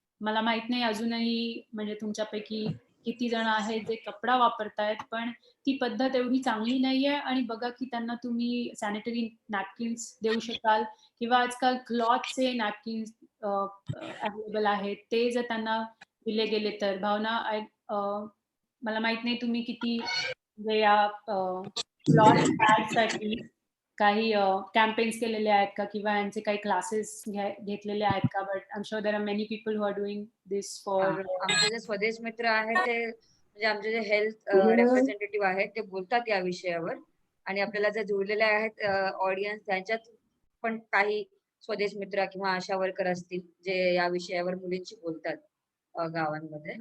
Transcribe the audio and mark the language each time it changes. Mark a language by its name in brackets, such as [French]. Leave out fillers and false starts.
[Marathi] मला माहीत नाही अजूनही म्हणजे तुमच्यापैकी किती जण आहेत जे कपडा वापरतायत, पण ती पद्धत एवढी चांगली नाहीये आणि बघा की त्यांना तुम्ही सॅनिटरी नॅपकिन्स देऊ शकाल किंवा आजकाल क्लॉथचे नॅपकिन्स अवेलेबल आहेत. ते जर त्यांना दिले गेले तर भावना मला माहित नाही तुम्ही किती म्हणजे या क्लॉथ पॅडसाठी काही कॅम्पेन्स केलेले आहेत का किंवा यांचे काही क्लासेस घेतलेले आहेत का? [English] but I am sure there are many people who are doing this हां, for [Marathi] आमचे जे स्वदेश मित्र आहेत ते म्हणजे आमचे जे हेल्थ रिप्रेझेंटेटिव्ह आहेत ते बोलतात या विषयावर आणि आपल्याला जे जुळलेले आहेत ऑडियन्स त्यांच्यात पण काही स्वदेश मित्र किंवा आशा वर्कर असतील जे या विषयावर मुलींशी बोलतात गावांमध्ये.